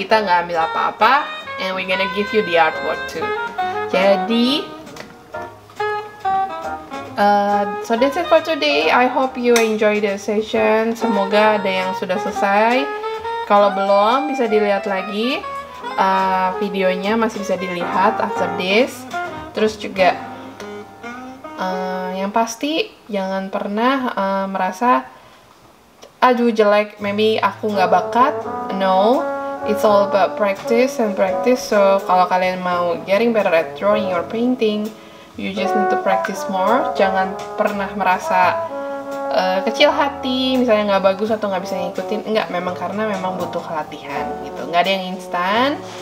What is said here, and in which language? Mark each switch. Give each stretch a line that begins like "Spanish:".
Indonesian: Kita nggak ambil apa-apa,
English: and we're gonna give you the artwork too. Jadi so that's it for today. I hope you enjoy the session.
Indonesian: Semoga ada yang sudah selesai. Kalau belum, bisa dilihat lagi videonya, masih bisa dilihat
English: after this.
Indonesian: Terus juga yang pasti jangan pernah merasa aduh jelek, maybe aku nggak bakat.
English: No, it's all about practice and practice. So
Indonesian: kalau kalian mau
English: getting better at drawing or painting, you just need to practice more.
Indonesian: Jangan pernah merasa kecil hati, misalnya nggak bagus atau nggak bisa ngikutin. Enggak, memang karena memang butuh latihan gitu. Nggak ada yang instan.